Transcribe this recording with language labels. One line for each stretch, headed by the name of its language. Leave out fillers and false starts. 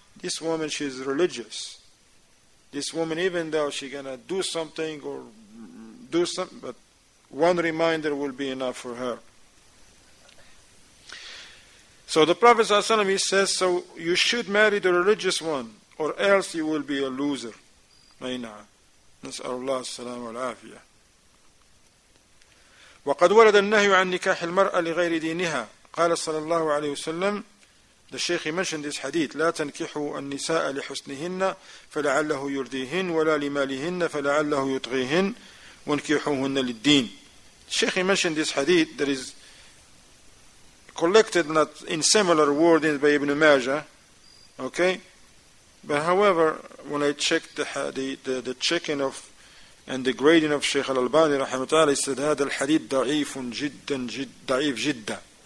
English: This woman, she is religious. This woman, even though she's going to do something or do something, but one reminder will be enough for her. So the Prophet ﷺ, he says, so you should marry the religious one, or else you will be a loser. Mayna.
Arabic: نسأل الله السلامة والعافية. وقد ورد النهي عن نكاح المرأة لغير دينها. قال صلى الله عليه وسلم, the Shaykh mentioned this hadith, لا تنكحوا النساء لحسنهن فلعله يرضيهن ولا لمالهن فلعله يطغيهن وانكحوهن للدين.
English: The Shaykh mentioned this hadith that is collected not in similar wordings by Ibn Majah, okay? But however, when I checked the checking of and the grading of Shaykh al-Albani rahimahullah, he said هذا الحديث ضعيف جدا ضعيف جدا.